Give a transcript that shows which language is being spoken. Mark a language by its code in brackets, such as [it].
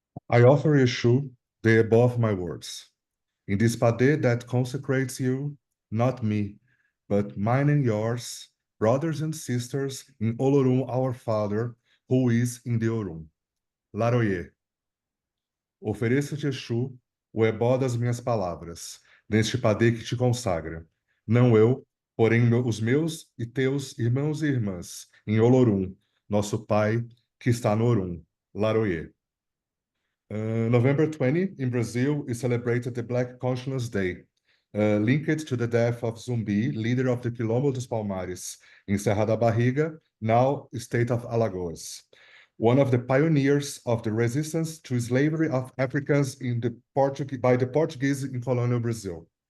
[en] I offer Exu the above my words. In this padê that consecrates you, not me, but mine and yours, brothers and sisters in Olorum our Father, who is in the Orum. Laroye. [pt] Ofereço-te, Exu, o ebó das minhas palavras, neste padê que te consagra. Não eu, porém os meus e teus irmãos e irmãs, em Olorum, nosso Pai, que está no Orum. Laroye. [en] November 20, in Brazil, is celebrated the Black Consciousness Day, linked to the death of Zumbi, leader of the Quilombo dos Palmares, in Serra da Barriga, now state of Alagoas. One of the pioneers of the resistance to slavery of Africans by the Portuguese in colonial Brazil.